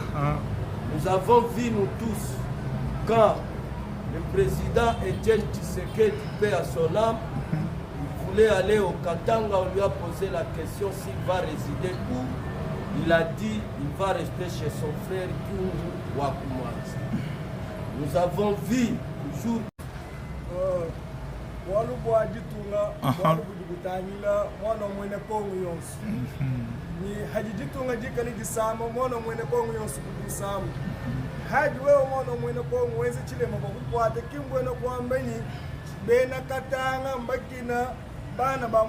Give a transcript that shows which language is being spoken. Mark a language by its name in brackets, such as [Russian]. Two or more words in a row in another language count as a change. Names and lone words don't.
[French] Nous avons vu, nous tous, quand le président Etienne Tshisekedi, paix à son âme, il voulait aller au Katanga, on lui a posé la question s'il va résider où. Il a dit qu'il va rester chez son frère Kungu Wakumwanzi. Nous avons vu toujours [Luba-Katanga] walubu ajitunga walubu dugutanyila mwana mwene kongo yonsu ni hajijitunga jikali gisama mwana mwene kongo yonsu kudusama haji wewe mwana mwene kongo wenze chilema bakukwate kimbwena kwambeni bena katanga mbakina bana ba